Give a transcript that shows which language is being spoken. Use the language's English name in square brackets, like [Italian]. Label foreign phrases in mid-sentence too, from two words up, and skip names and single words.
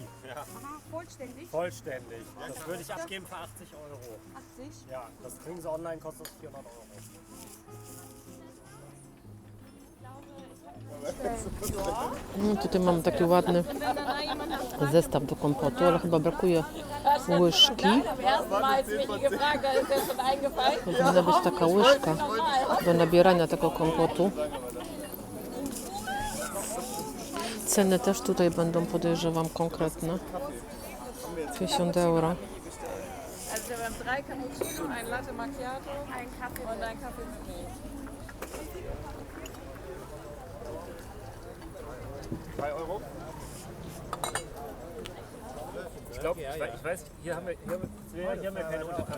[German] Ja. Vollständig? Vollständig. Das würde ich abgeben für 80 Euro. 80? Ja, das kriegen Sie online, kostet 400 Euro. [Polish] Tutaj mam taki ładny zestaw do kompotu, ale chyba brakuje łyżki. Powinna być taka łyżka do nabierania tego kompotu. Ceny też tutaj będą, podejrzewam, konkretne. 50 euro. [German] Also wir haben 3 Cappuccino, ein Latte Macchiato, ein Kaffee und ein Kaffee mit Milch. 3 Euro? Ich glaube, ich weiß, hier haben wir keine Untertassen.